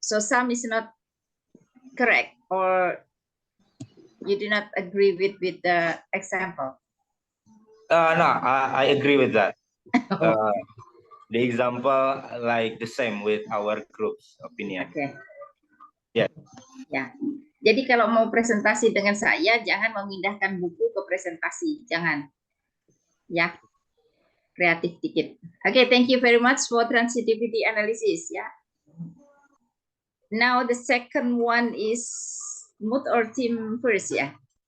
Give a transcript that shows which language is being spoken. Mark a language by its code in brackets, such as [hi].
[en] So some is not correct, or you do not agree with the example. No, I agree with that. The example like the same with our group's opinion. Oke. Ya. Ya. [id] Jadi kalau mau presentasi dengan saya, jangan memindahkan buku ke presentasi, jangan. Ya. Kreatif dikit. [en] Oke, thank you very much for transitivity analysis. Ya. Now the second one is mood or team first ya.